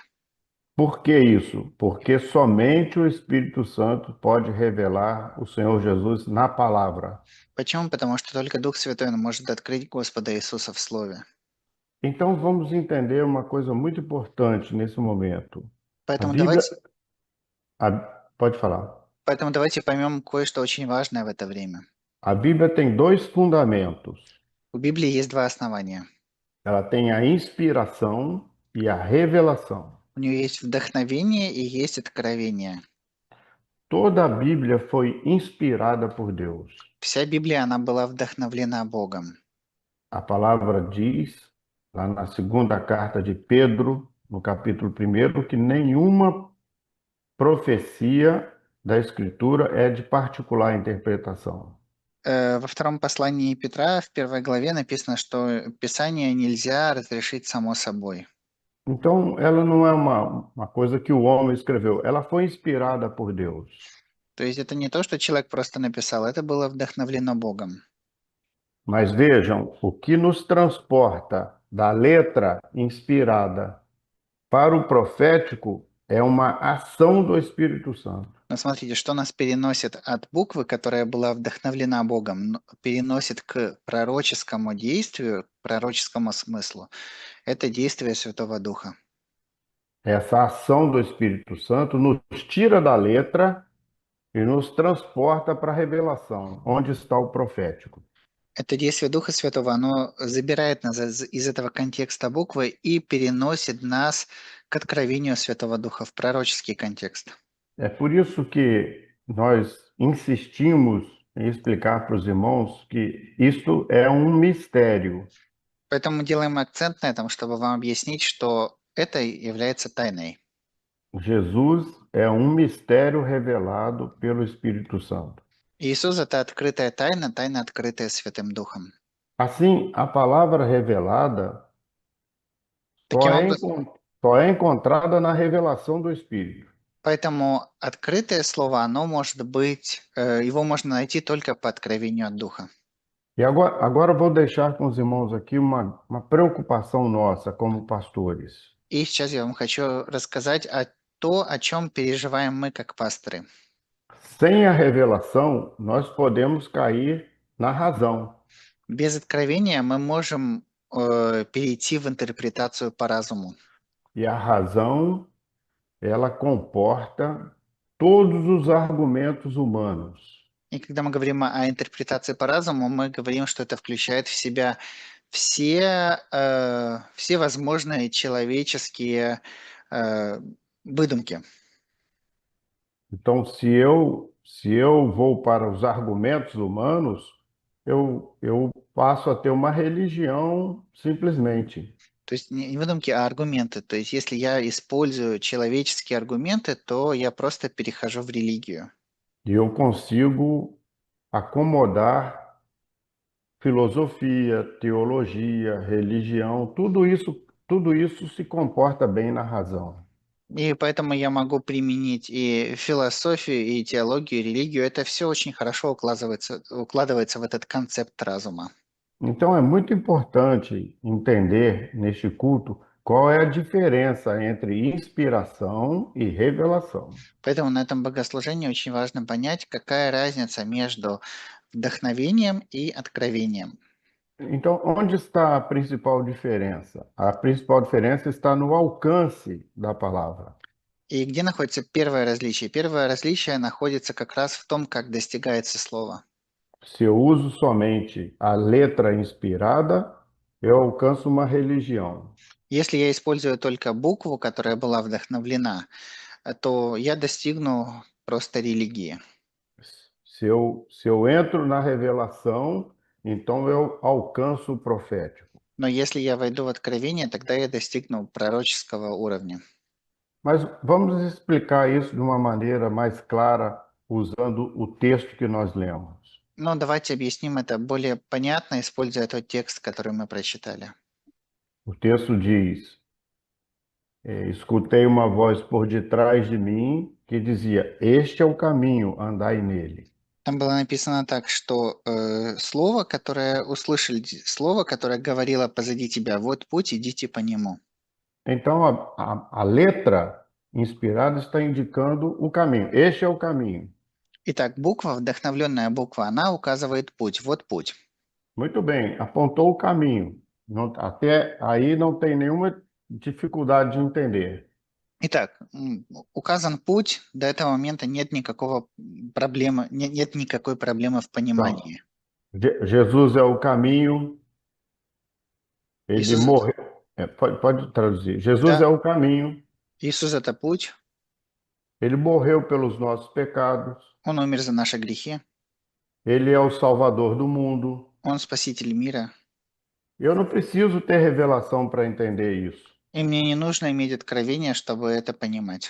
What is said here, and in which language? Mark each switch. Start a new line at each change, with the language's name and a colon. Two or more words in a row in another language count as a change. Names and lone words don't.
Portuguese: Por que isso? Porque somente o Espírito Santo pode revelar o Senhor Jesus na palavra.
Russian: Почему? Потому что только Дух Святой он может открыть Господа Иисуса в Слове.
Portuguese: Então vamos entender uma coisa muito importante nesse momento. A
Russian: Поэтому
Portuguese: Bíblia,
Russian: давайте,
Portuguese: pode falar.
Russian: поэтому давайте поймем кое-что очень важное в это время.
Portuguese: A Bíblia tem dois fundamentos.
Russian: У Библии есть два основания.
Portuguese: Ela tem a inspiração e a revelação.
Russian: У нее есть вдохновение и есть откровение.
Portuguese: Toda a Bíblia foi inspirada por Deus.
Russian: Вся Библия, она была вдохновлена Богом.
Portuguese: A palavra diz, lá na segunda carta de Pedro, no capítulo 1, que nenhuma profecia da Escritura é de particular interpretação.
Russian: Во втором послании Петра, в первой главе написано, что Писание нельзя разрешить само собой.
Portuguese: Então, ela não é uma coisa que o homem escreveu, ela foi inspirada por Deus.
Russian: То есть это не то, что человек просто написал, это было вдохновлено Богом.
Portuguese: Mas vejam, o que nos transporta da letra inspirada para o profético é uma ação do Espírito Santo.
Russian: Но смотрите, что нас переносит от буквы, которая была вдохновлена Богом, переносит к пророческому действию, к пророческому смыслу. Это действие Святого Духа.
Portuguese: Essa ação do Espírito Santo nos tira da letra e nos transporta para a revelação, onde está o profético.
Russian: Это действие Духа Святого, оно забирает нас из этого контекста буквы и переносит нас к откровению Святого Духа в пророческий контекст.
Portuguese: É por isso que nós insistimos em explicar para os irmãos que isto é um mistério.
Russian: Поэтому делаем акцент на этом, чтобы вам объяснить, что это является тайной.
Portuguese: Jesus é um mistério revelado pelo Espírito Santo.
Russian: Иисус– это открытая тайна, тайна, открытая Святым Духом.
Portuguese: Assim, a palavra revelada
Russian: Таким
Portuguese: só é,
Russian: образом,
Portuguese: só é encontrada na revelação do Espírito.
Russian: поэтому открытое слово, оно может быть, его можно найти только по откровению от Духа.
Portuguese: E agora eu vou deixar com os irmãos aqui uma preocupação nossa como pastores.
Russian: И сейчас я вам хочу рассказать о чем переживаем мы как пасторы.
Portuguese: Sem a revelação, nós podemos cair na razão.
Russian: Без откровения мы можем перейти в интерпретацию по разуму.
Portuguese: E a razão, ela comporta todos os argumentos humanos.
Russian: И когда мы говорим о интерпретации по разуму, мы говорим, что это включает в себя все возможные человеческие выдумки.
Portuguese: Então, se eu vou para os argumentos humanos, eu passo a ter uma religião simplesmente.
Russian: То есть не выдумки, а аргументы. То есть если я использую человеческие аргументы, то я просто перехожу в религию.
Portuguese: E eu consigo acomodar filosofia, teologia, religião, tudo isso se comporta bem na razão.
Russian: И поэтому я могу применить и философию, и теологию, и религию. Это все очень хорошо укладывается в этот концепт разума.
Portuguese: Então é muito importante entender neste culto qual é a diferença entre inspiração e revelação.
Russian: Поэтому на этом богослужении очень важно понять, какая разница между вдохновением и откровением.
Portuguese: Então, onde está a principal diferença? A principal diferença está no alcance da palavra.
Russian: И где находится первое различие? Первое различие находится как раз в том, как достигается слово.
Portuguese: Se eu uso somente a letra inspirada, eu alcanço uma religião.
Russian: Если я использую только букву, которая была вдохновлена, то я достигну просто религии.
Portuguese: Se eu entro na revelação, então eu alcanço o profético.
Russian: Но если я войду в откровение, тогда я достигну пророческого уровня.
Portuguese: Mas vamos explicar isso de uma maneira mais clara, usando o texto que nós lemos.
Russian: Но давайте объясним это более понятно, используя тот текст, который мы прочитали.
Portuguese: O texto diz: escutei uma voz por detrás de mim que dizia: Este é o caminho, andai nele.
Russian: Там было написано так, что слово, которое услышали, слово, которое говорило позади тебя, вот путь, идите по нему.
Portuguese: Então a letra inspirada está indicando o caminho. Este é o caminho.
Russian: Итак, буква, вдохновленная буква, она указывает путь. Вот путь.
Portuguese: Muito bem, apontou o caminho. Até aí não tem nenhuma dificuldade de entender.
Russian: Итак, указан путь, до этого момента нет никакой проблемы в понимании.
Portuguese: Jesus é o caminho, ele
Russian: Иисус,
Portuguese: morreu, Pode traduzir. Jesus
Russian: Да,
Portuguese: é o caminho,
Russian: Иисус– это путь,
Portuguese: ele morreu pelos nossos pecados,
Russian: Он умер за наши грехи,
Portuguese: ele é o Salvador do mundo.
Russian: Он спаситель мира.
Portuguese: Eu não preciso ter revelação para entender isso.
Russian: И мне не нужно иметь откровения, чтобы это понимать.